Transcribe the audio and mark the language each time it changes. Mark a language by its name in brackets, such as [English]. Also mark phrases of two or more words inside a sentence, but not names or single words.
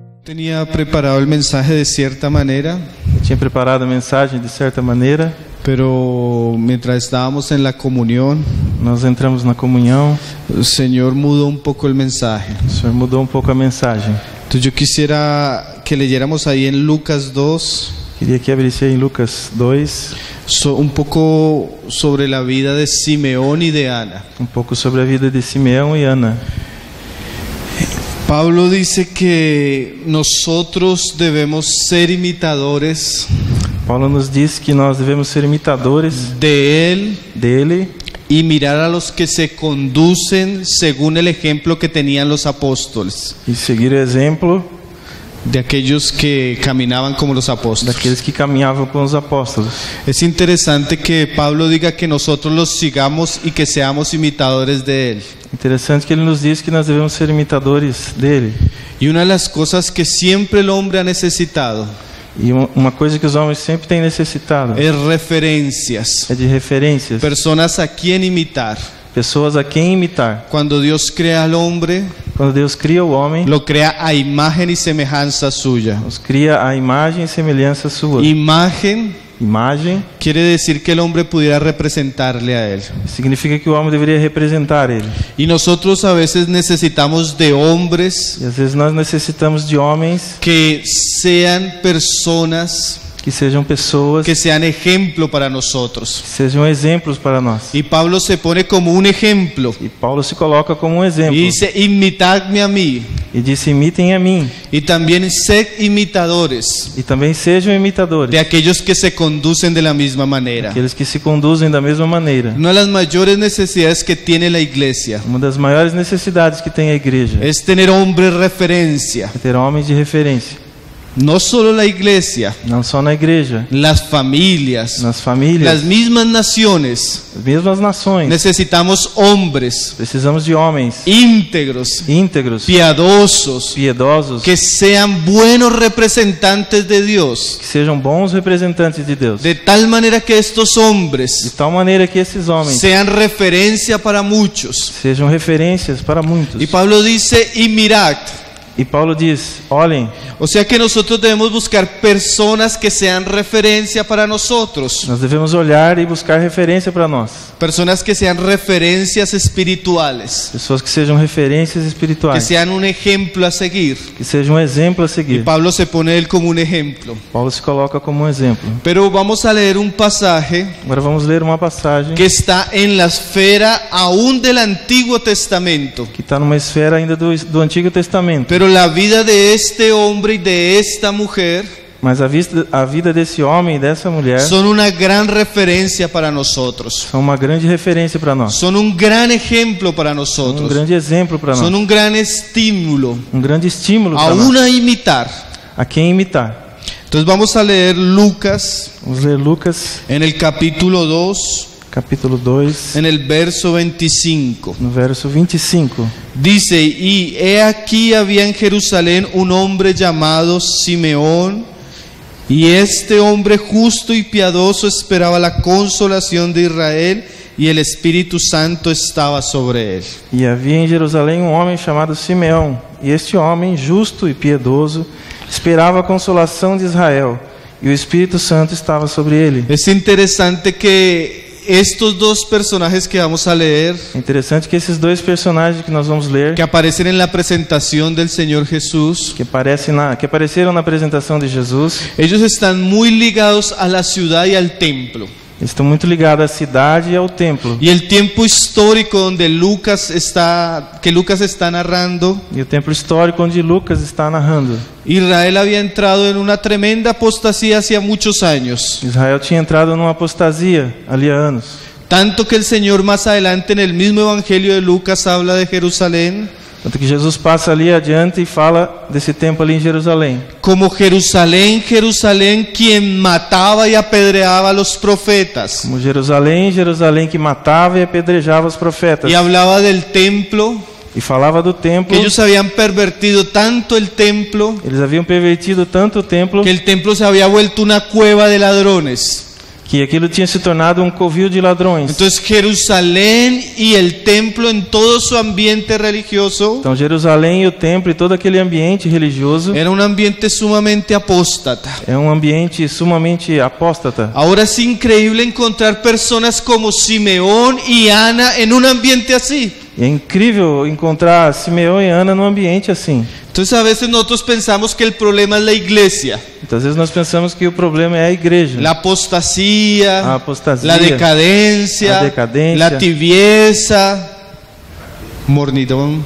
[Spanish] tenía preparado el mensaje de cierta manera, [Portuguese] Eu tinha preparado a mensagem de certa maneira, [Spanish] pero mientras estábamos en la comunión, [Portuguese] nós entramos na comunhão, [Spanish] el Señor mudó un poco el mensaje. [Portuguese] o Senhor mudou um pouco a mensagem. [Spanish] Entonces yo quisiera que leyéramos ahí en Lucas 2, [Portuguese] Queria que abrisse em Lucas 2, [Spanish] un poco sobre la vida de Simeón y de Ana. [Portuguese] um pouco sobre a vida de Simeão e Ana. [Spanish] Pablo dice que nosotros debemos ser imitadores [Portuguese] Paulo nos diz que nós devemos ser imitadores [Spanish] de él [Portuguese] dele [Spanish] y mirar a los que se conducen según el ejemplo que tenían los apóstoles, [Portuguese] e seguir o exemplo [Spanish] de aquellos que caminaban como los apóstoles. [Portuguese] daqueles que caminhavam com os apóstolos. [Spanish] Es interesante que Pablo diga que nosotros los sigamos y que seamos imitadores de él. [Portuguese] Interessante que ele nos diz que nós devemos ser imitadores dele. [Spanish] Y una de las cosas que siempre el hombre ha necesitado [Portuguese] E uma coisa que os homens sempre têm necessitado [Spanish] es referencias, [Portuguese] é de referências, [Spanish] personas a quien imitar. [Portuguese] pessoas a quem imitar. [Spanish] Cuando Dios crea al hombre, [Portuguese] Quando Deus cria o homem, [Spanish] lo crea a imagen y semejanza suya. [Portuguese] nos cria a imagem e semelhança sua. [Spanish] Imagen [Portuguese] Imagem [Spanish] quiere decir que el hombre pudiera representarle a él. [Portuguese] significa que o homem deveria representar ele. [Spanish] Y nosotros a veces necesitamos de hombres [Portuguese] E às vezes nós necessitamos de homens [Spanish] que sean personas [Portuguese] que sejam pessoas, [Spanish] que sean ejemplo para nosotros. [Portuguese] que sejam exemplos para nós. [Spanish] Y Pablo se pone como un ejemplo [Portuguese] E Paulo se coloca como um exemplo. [Spanish] y dice: imitadme a mí. [Portuguese] E disse: imitem a mim. [Spanish] Y también sed imitadores [Portuguese] E também sejam imitadores [Spanish] de aquellos que se conducen de la misma manera. [Portuguese] aqueles que se conduzem da mesma maneira. [Spanish] Una de las mayores necesidades que tiene la iglesia [Portuguese] Uma das maiores necessidades que tem a igreja [Spanish] es tener hombres referencia. [Portuguese] é ter homens de referência. [Spanish] No solo la iglesia, [Portuguese] Não só na igreja, [Spanish] las familias, [Portuguese] nas famílias, [Spanish] las mismas naciones. [Portuguese] as mesmas nações. [Spanish] Necesitamos hombres [Portuguese] Precisamos de homens [Spanish] íntegros, [Portuguese] íntegros, [Spanish] piadosos, [Portuguese] piedosos, [Spanish] que sean buenos representantes de Dios, [Portuguese] que sejam bons representantes de Deus. [Spanish] de tal manera que estos [Portuguese] De [Spanish] hombres [Portuguese] tal maneira que esses homens [Spanish] sean referencia para muchos. [Portuguese] sejam referências para muitos. [Spanish] Y Pablo dice: y mirad. [Portuguese] E Paulo diz: olhem, [Spanish] O sea que nosotros debemos buscar personas que sean referencia para nosotros, [Portuguese] nós devemos olhar e buscar referência para nós. [Spanish] personas que sean referencias espirituales, [Portuguese] Pessoas que sejam referências que espirituais, [Spanish] sean un ejemplo a seguir. [Portuguese] que sejam um exemplo a [Spanish] Y [Portuguese] seguir. [Spanish] Pablo se pone él como un ejemplo. [Portuguese] Paulo se coloca como um exemplo. [Spanish] Pero vamos a leer un pasaje [Portuguese] Agora vamos ler uma passagem [Spanish] que está en la esfera aún del Antiguo Testamento. [Portuguese] que está numa esfera ainda do Antigo Testamento. [Spanish] Pero la vida de este hombre y de esta mujer [Portuguese] Mas a vida desse homem e dessa mulher [Spanish] son una gran referencia para nosotros. [Portuguese] são uma grande referência para nós. [Spanish] Son un gran ejemplo para [Portuguese] Um [Spanish] nosotros. [Portuguese] grande exemplo para [Spanish] Son [Portuguese] nós. [Spanish] un gran estímulo [Portuguese] Um grande estímulo para [Spanish] aún [Portuguese] nós. [Spanish] a imitar. [Portuguese] A quem imitar. [Spanish] Entonces vamos a leer Lucas [Portuguese] Vamos ler Lucas, [Spanish] en el capítulo 2, [Portuguese] capítulo 2, [Spanish] en el verso 25. [Portuguese] no verso 25. [Spanish] Dice: y he aquí había en Jerusalén un hombre llamado Simeón, y este hombre justo y piadoso esperaba la consolación de Israel, y el Espíritu Santo estaba sobre él. [Portuguese] E havia em Jerusalém um homem chamado Simeão, e este homem, justo e piedoso, esperava a consolação de Israel, e o Espírito Santo estava sobre ele. [Spanish] Es interesante que estos dos personajes que vamos a leer, [Portuguese] É interessante que esses dois personagens que nós vamos ler, [Spanish] que aparecen en la presentación del Señor Jesús, [Portuguese] que apareceram na apresentação de Jesus, [Spanish] ellos están muy ligados a la ciudad y al templo. [Portuguese] eles estão muito ligados à cidade e ao templo. [Spanish] Y el tiempo histórico donde que Lucas está narrando, [Portuguese] E o templo histórico onde Lucas está narrando. [Spanish] Israel había entrado en una tremenda apostasía hacía muchos años. [Portuguese] Israel tinha entrado numa apostasia ali há anos. [Spanish] Tanto que el Señor más adelante en el mismo Evangelio de Lucas habla de Jerusalén [Portuguese] Tanto que Jesus passa ali adiante e fala desse tempo ali em Jerusalém. [Spanish] como Jerusalén, Jerusalén, quien mataba y apedreaba a los profetas. [Portuguese] Como Jerusalém, Jerusalém que matava e apedrejava os profetas. [Spanish] Y hablaba del templo, [Portuguese] E falava do templo. [Spanish] que ellos habían pervertido tanto el templo, [Portuguese] Eles haviam pervertido tanto o templo [Spanish] que el templo se había vuelto una cueva de ladrones. [Portuguese] que aquilo tinha se tornado covil de ladrões. [Spanish] Entonces Jerusalén y el templo en todo su ambiente religioso [Portuguese] Então Jerusalém e o templo e todo aquele ambiente religioso [Spanish] era un ambiente sumamente apóstata. [Portuguese] é ambiente sumamente apóstata. [Spanish] Ahora es increíble encontrar personas como Simeón y Ana en un ambiente así. [Portuguese] E é incrível encontrar Simeão e Ana num ambiente assim. [Spanish] Entonces a veces nosotros pensamos que el problema es la iglesia, [Portuguese] Então às vezes nós pensamos que o problema é a igreja. [Spanish] la apostasía, [Portuguese] A apostasia, [Spanish] la decadencia, [Portuguese] a decadencia, [Spanish] la tibieza, mornidón